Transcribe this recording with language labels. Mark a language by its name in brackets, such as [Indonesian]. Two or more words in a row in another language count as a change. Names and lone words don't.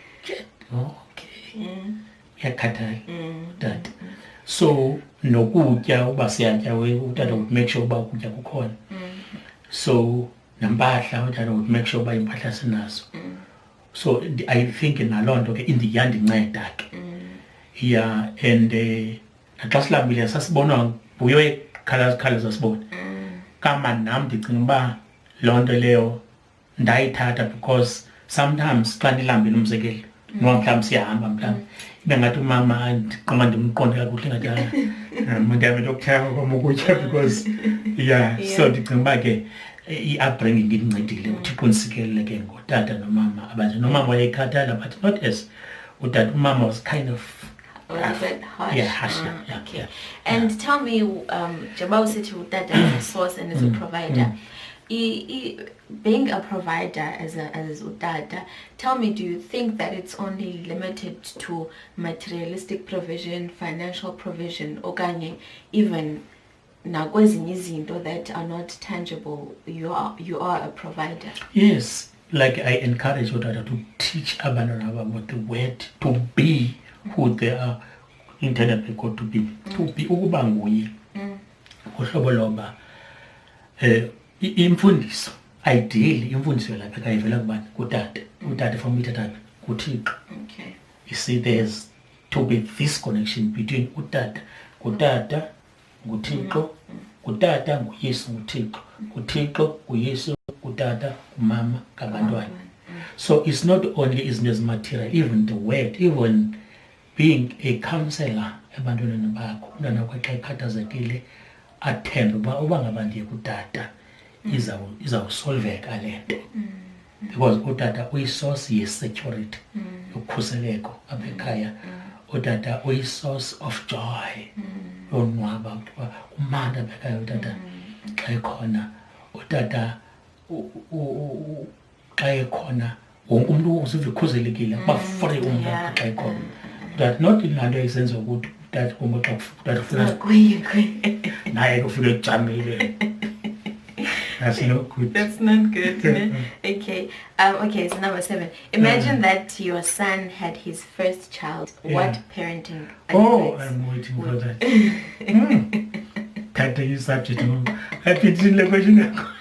[Xhosa] Okay, uyakhathala utata. So nokutya uba siyatya utata [English] would make sure [Xhosa] uba ukutya kukhona. So nempahla utata [English] would make sure [Xhosa] uba impahla sinazo. [English] So I think [Xhosa] naloo nto ke yandinceda ke. Yeah, and naxa silambile sasibonwa nguye khalaza sibona kama nam ndicinga uba loo nto leyo ndayithatha [English] because sometimes [Xhosa] xa ndilambile umzekelo noma mhlawumbi siyahamba mhlawumbi ibe ngathi umama ndiqonga ndimqonde kakuhle ngathi ndihambe yokuthaka kwam ukutya [English] because yeah. [Xhosa] So ndicinga uba ke i-upbringing indincedile uthixo ndisikelele ke ngotata nomama abanje. Nomama wayekhathala [English] but not as [Xhosa] utata. Umama [English] was kind of a bit harsh. Yeah, harsh. Okay. Yeah. And tell me, Jabal said to utata as a source and as a provider. Being a provider as utata, tell me, do you think that it's only limited to materialistic provision, financial provision, or even [Xhosa] nakwezinye izinto [English] that are not tangible? You are a provider. Yes, like I encourage utata to teach abantwana about the word to be who they are intended by God to be. To be [Xhosa] ukuba nguye. Uhlobo loba imfundiso, ideally imfundiso lapha kayivela kubani? Kutata. Utata from ithatha kuThixo. [English] Okay. You see, there's to be this connection between [Xhosa] utata, kutata, nguThixo, kutata, nguYesu, nguThixo, kuThixo, nguYesu, kutata, kumama, ngabantwana. [English] So it's not only izinto material, even the word, even being a counselor [Xhosa] ebantwaneni bakho. Umntwana wakho xa ekhathazekile athembe uba ngaba ndiye kutata izawusolveka le nto because utata uyi-source ye-security yokhuseleko apha ekhaya. Utata uyi- [English] source of joy [Xhosa] yonwaba ukuba kumandi apha ekhaya utata xa ekhona. Utata xa ekhona wonke umuntu uziva ikhuselekile kuba free umntu xa ekhona that not laa nto isenza ukuthi utata kum xa ufika naye kufika ekujamile. [English] That's not good. That's not good. Okay. Okay, so number 7. Imagine that your son had his first child. What parenting advice? I'm waiting for that. Can't you subject? I didn't the question.